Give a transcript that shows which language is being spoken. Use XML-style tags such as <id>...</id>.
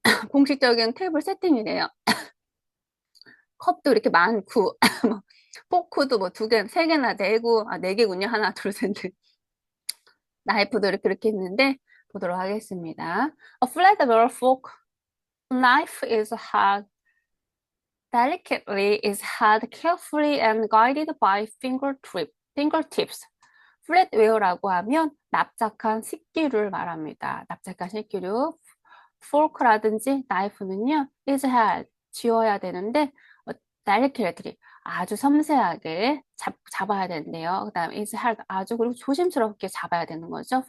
<ko>공식적인 테이블 세팅이래요. 컵도 이렇게 많고, 뭐, 포크도 뭐 두 개, 세 개나 되고, 아, 네 개군요. 하나, 둘, 셋, 넷. 나이프도 이렇게 있는데, 보도록 하겠습니다.</ko> <en>A flat barrel fork knife is held delicately, is held carefully and guided by fingertips.</en> <ko>플랫웨어라고 하면 납작한 식기류를 말합니다. 납작한 식기류. fork라든지 knife는요, is held, 쥐어야 되는데, delicately, 아주 섬세하게 잡아야 되는데요. 그 다음에 is held, 아주 그리고 조심스럽게 잡아야 되는 거죠.</ko>